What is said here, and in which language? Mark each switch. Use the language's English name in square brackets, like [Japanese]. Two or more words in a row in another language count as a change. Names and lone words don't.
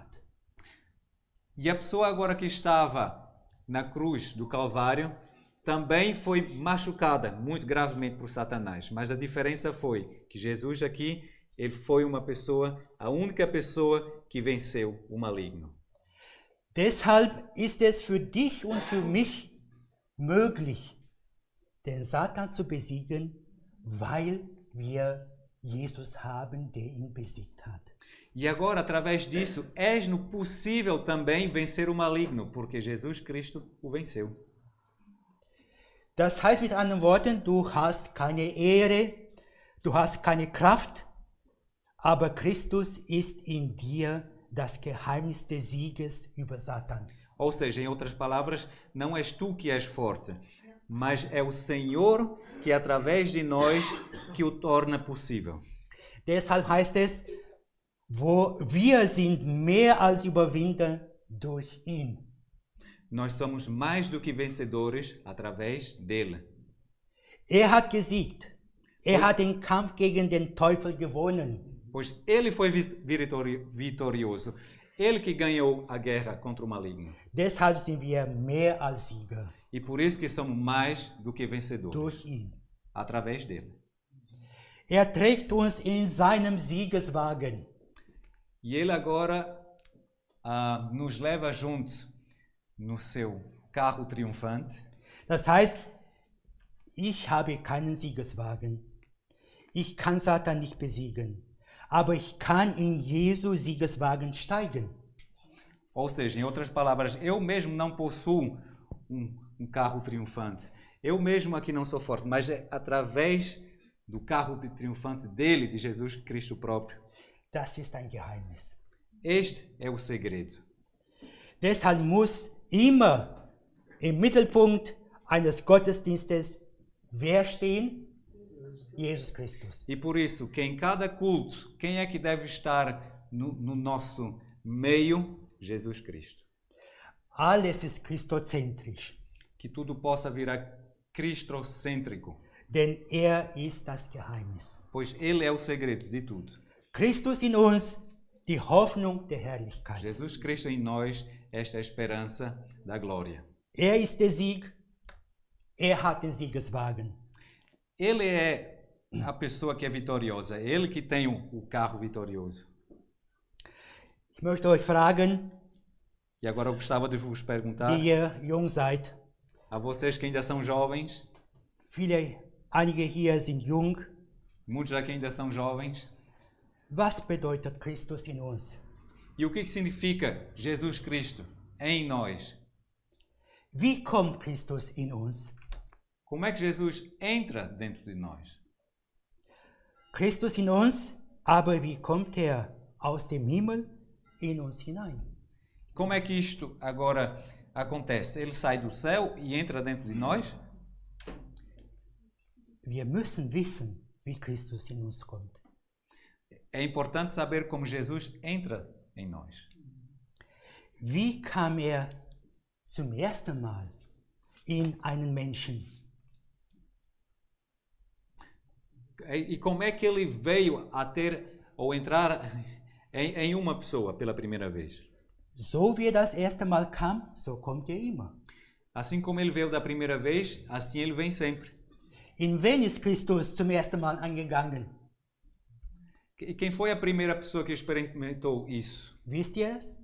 [Portuguese] E a pessoa agora que estava na cruz do Calvário também foi machucada muito gravemente por Satanás. Mas a diferença foi que Jesus aqui, ele foi uma pessoa, a única pessoa que venceu o maligno. [German] Deshalb ist es für dich und für mich möglich, den Satan zu besiegen, weil wir Jesus haben, der ihn besiegt hat. [Portuguese] E agora, através disso, és-nos possível também vencer o maligno, porque Jesus Cristo o venceu. [German] Das heißt mit anderen Worten, du hast keine Ehre, du hast keine Kraft, aber Christus ist in dir das Geheimnis des Sieges über Satan. [Portuguese] Ou seja, em outras palavras, não és tu que és forte, mas é o Senhor que através de nós que o torna possível. [German] Deshalb heißt es, wir sind mehr als Überwinder durch ihn. [Portuguese] Nós somos mais do que vencedores através dele. [German] Er hat gesiegt. Er hat den Kampf gegen den Teufel gewonnen. [Portuguese] Pois ele foi vitorioso. Ele que ganhou a guerra contra o maligno. [German] Deshalb sind wir mehr als Sieger. [Portuguese] E por isso que somos mais do que vencedores. [German] Durch ihn. [Portuguese] Através dele. [German] Er trägt uns in seinem Siegeswagen. [Portuguese] E ele agora nos leva junto no seu carro triunfante. [German] Das heißt, ich habe keinen Siegeswagen. Ich kann Satan nicht besiegen. Aber ich kann in Jesu Siegeswagen steigen. [Portuguese] Ou seja, em outras palavras, eu mesmo não possuo um carro triunfante. Eu mesmo aqui não sou forte, mas é através do carro triunfante dele, de Jesus Cristo próprio. [German] Das ist ein Geheimnis. [Portuguese] Este é o segredo. [German] Deshalb muss immer im Mittelpunkt eines Gottesdienstes wer stehen? Jesus Christus. [Portuguese] E por isso, que em cada culto, quem é que deve estar no nosso meio? Jesus Cristo. [German] Alles ist christozentrisch. [Portuguese] Que tudo possa virar cristocêntrico. [German] Denn er ist das Geheimnis. [Portuguese] Pois ele é o segredo de tudo. [German] Christus in uns, die Hoffnung der Herrlichkeit. [Portuguese] Jesus Cristo em nós, esta é a esperança da glória. [German] Er ist der Sieg. Er hat den Siegeswagen. [Portuguese] Ele é a pessoa que é vitoriosa. Ele que tem o carro vitorioso. [German] Ich möchte euch fragen, [Portuguese] E agora eu gostava de vos perguntar, [German] die ihr jung seid, [Portuguese] a vocês que ainda são jovens, [German] einige hier sind jung, [Portuguese] muitos aqui ainda são jovens, [German] was bedeutet Christus in uns? [Portuguese] e o que significa Jesus Cristo em nós? [German] Wie kommt Christus in uns? [Portuguese] Como é que Jesus entra dentro de nós? [German] Christus in uns, aber wie kommt er aus dem Himmel in uns hinein? [Portuguese] Como é que isto agora acontece? Ele sai do céu e entra dentro de nós? [German] Wir müssen wissen, wie Christus in uns kommt. [Portuguese] É importante saber como Jesus entra em nós. [German] Wie kam er zum ersten Mal in einen Menschen? [Portuguese] E como é que ele veio a ter ou entrar em uma pessoa pela primeira vez? [German] So wie er das erste Mal kam, so kommt er immer. [Portuguese] Assim como ele veio da primeira vez, assim ele vem sempre. [German] In wen ist Christus zum ersten Mal eingegangen? [Portuguese] E quem foi a primeira pessoa que experimentou isso? [German] Wisst ihr es?